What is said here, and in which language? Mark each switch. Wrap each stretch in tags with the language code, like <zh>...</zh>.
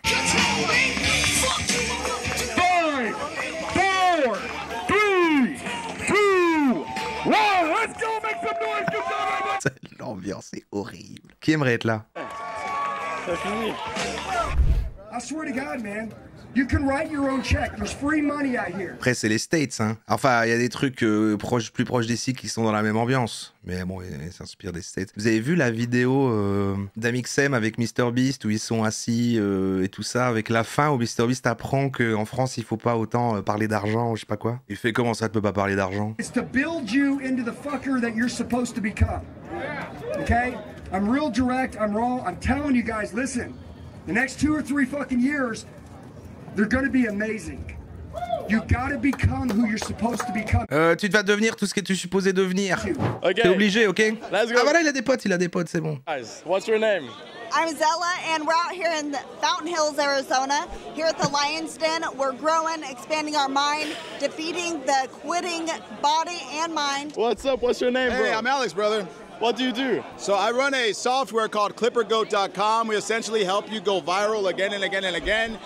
<en>5, 4, 3, 2, 1, let's go, make some noise, good job, everybody.</en> <fr>L'ambiance est horrible. Qui aimerait être là? C'est fini.</fr> <en>I swear to God, man, you can write your own check. There's free money out here.</en> <fr>Après, c'est les States, hein. Enfin, il y a des trucs plus proches d'ici qui sont dans la même ambiance. Mais bon, ils s'inspirent des States. Vous avez vu la vidéo d'Amixem avec MrBeast où ils sont assis et tout ça, avec la fin où MrBeast apprend qu'en France, il faut pas autant parler d'argent ou je sais pas quoi. Il fait comment ça, tu peux pas parler d'argent?</fr> <en>It's to build you into the fucker that you're supposed to become. Okay? I'm real direct. I'm raw. I'm telling you guys, listen. The next 2 or 3 fucking years, they're gonna be amazing. You gotta become who you're supposed to become.</en> <fr>Tu vas devenir tout ce que tu es supposé devenir. Ok. T'es obligé, ok?</fr> <en>Let's go.</en> <fr>Ah voilà, il a des potes, c'est bon.</fr> <en>Guys, what's your name? I'm Zella, and we're out here in Fountain Hills, Arizona. Here at the Lion's Den, we're growing, expanding our mind, defeating the quitting body and mind. What's up? What's your name, bro? Hey, I'm Alex, brother. What do you do? So I run a software called ClipperGoat.com. We essentially help you go viral again and again and again.</en>